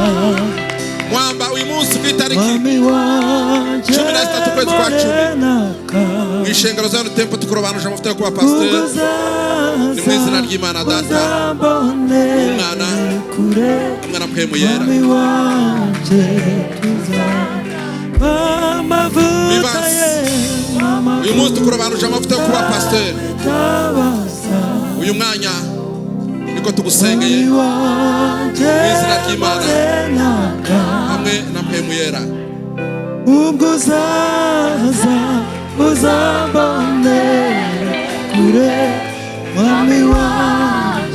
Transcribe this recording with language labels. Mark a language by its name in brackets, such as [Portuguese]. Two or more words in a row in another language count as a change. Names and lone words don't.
[Rundi] Mwamba uyu munsi ku itariki 16 kwezi kwa 10 mu ishengero za Tempo tukurobanuje amavuta yo kuba pasteur. Ni mu izina ry'Imana Data, Umwana, Umwana Mpwemu Yera. Uyu munsi tukurobanuje amavuta yo kuba pasteur. Uyu mwanya niko tugusengeye mu izina ry'Imana hamwe na Mpwemu Yera. ubwo uzaza uzambone kure mwami wanjye.